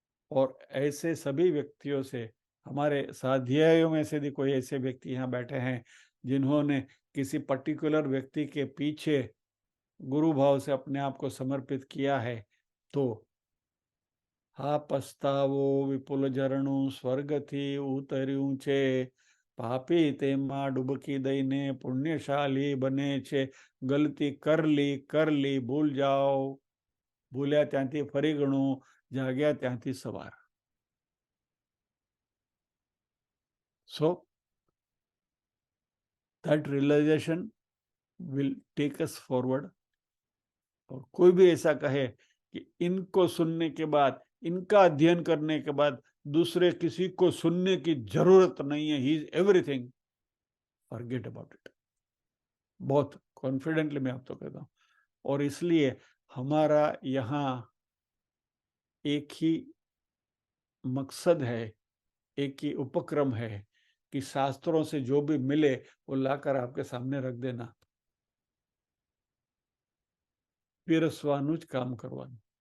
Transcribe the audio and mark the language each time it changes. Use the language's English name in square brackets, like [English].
[Hindi] और ऐसे सभी व्यक्तियों से, हमारे साध्यायों में से भी कोई ऐसे व्यक्ति यहाँ बैठे हैं जिन्होंने किसी पर्टिकुलर व्यक्ति के पीछे गुरु भाव से अपने आप को समर्पित किया है, [Gujarati] तो हा पछतावो विपुल झरणु स्वर्ग थी उतर्યું છે, પાપી તેમાં ડૂબકી દઈને પુણ્યશાલી બને છે. [Hindi] ગલતી कर ली भूल जाओ, [Gujarati] ભૂલ્યા ત્યાંથી ફરી ગણું, જાગ્યા ત્યાંથી સવાર. [English] So that realization will take us forward. [Hindi] और कोई भी ऐसा कहे कि इनको सुनने के बाद, इनका अध्ययन करने के बाद दूसरे किसी को सुनने की जरूरत नहीं है, [English] He is everything, forget about it. [Hindi] बहुत कॉन्फिडेंटली मैं आपको कहता हूं. और इसलिए हमारा यहाँ एक ही मकसद है, एक ही उपक्रम है कि शास्त्रों से जो भी मिले वो लाकर आपके सामने रख देना, [Gujarati] पीरसवानुं ज काम करवानुं.